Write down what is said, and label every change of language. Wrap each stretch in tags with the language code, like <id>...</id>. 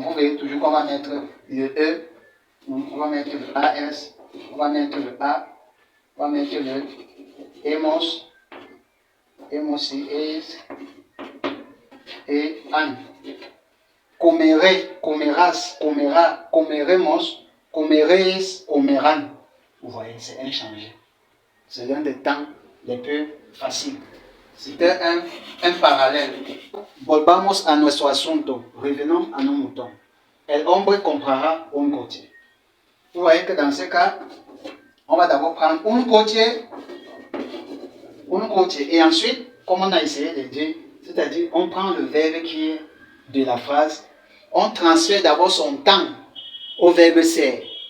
<fr>Vous voyez toujours qu'on va mettre le E, on va mettre le AS, on va mettre le A, on va mettre le hemos, es et an.</fr> <es>Comeré, comerás, comera, comeremos, comereis, comeran.</es> <fr>Vous voyez, c'est inchangé. C'est l'un des temps les plus faciles. C'était un parallèle.</fr> <es>Volvamos a nuestro asunto.</es> <fr>Revenons à nos moutons.</fr> <es>El hombre comprara un coche.</es> <fr>Vous voyez que dans ce cas, on va d'abord prendre un coche, et ensuite, comme on a essayé de dire, c'est-à-dire on prend le verbe qui est de la phrase, on transfère d'abord son temps au verbe ser.</fr>